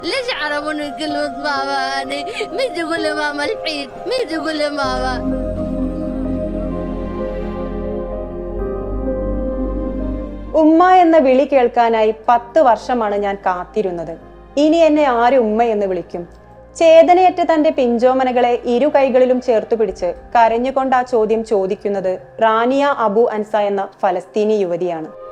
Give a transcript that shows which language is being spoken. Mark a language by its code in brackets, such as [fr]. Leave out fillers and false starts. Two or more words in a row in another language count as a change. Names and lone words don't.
[ar] ليش عرفوني كلمة ماما؟ يعني مين تقول لي ماما الحين؟ مين تقول لي ماما؟ [ml] ഉമ്മ എന്ന വിളി കേൾക്കാനായി 10 വർഷമാണ് ഞാൻ കാത്തിരുന്നത്. ഇനി എന്നെ ആര് ഉമ്മ എന്ന് വിളിക്കും? ചേതനയേറ്റ് തന്റെ പിഞ്ചോമനകളെ ഇരു കൈകളിലും ചേർത്തു പിടിച്ച് കരഞ്ഞുകൊണ്ട് ആ ചോദ്യം ചോദിക്കുന്നത് റാനിയ അബു അൻസ എന്ന ഫലസ്തീനി യുവതിയാണ്.